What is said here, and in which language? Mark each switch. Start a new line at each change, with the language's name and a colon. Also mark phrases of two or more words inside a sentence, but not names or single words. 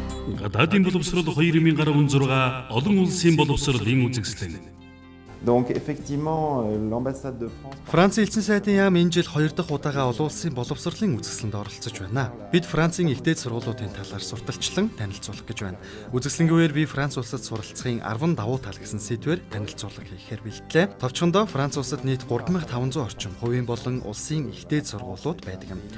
Mongolian: Гадаадын боловсрол 2016 олон улсын боловсролын үзэсгэлэн.
French: Donc effectivement, l'ambassade de France.
Mongolian: Францын элчин сайдын яам энэ жил 2 дахь удаага олон улсын боловсролын үзэсгэлэнд оролцож байна. Бид Францын ихтэй сургуулиудын талаар сурталчлан танилцуулах гэж байна. Үзэсгэлэнгийн үеэр би Франц улсад суралцахын 10 давуу тал гэсэн сэдвээр танилцуулга хийхээр бэлтлээ. Товчхондоо Франц улсад нийт 3500 орчим хувийн болон улсын ихтэй сургуулиуд байдаг юм.